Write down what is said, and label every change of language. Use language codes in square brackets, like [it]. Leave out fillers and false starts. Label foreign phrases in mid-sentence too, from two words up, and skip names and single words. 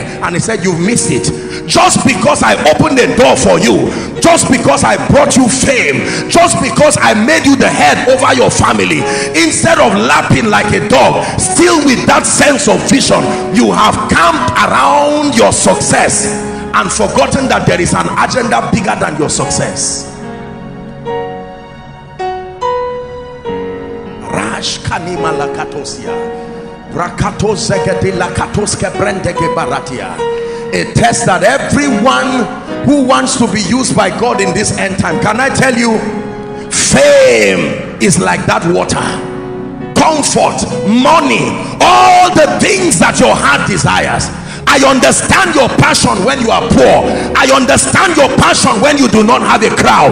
[en] And he said, you've missed it. Just because I opened the door for you, just because I brought you fame, just because I made you the head over your family, instead of lapping like a dog, still with that sense of vision, you have camped around your success and forgotten that there is an agenda bigger than your success. Rash kanima lakatosia, brakato zegedi lakatoske brendege baratia. A test that everyone who wants to be used by God in this end time, can I tell you, fame is like that water. Comfort, money, all the things that your heart desires. I understand your passion when you are poor. I understand your passion when you do not have a crowd.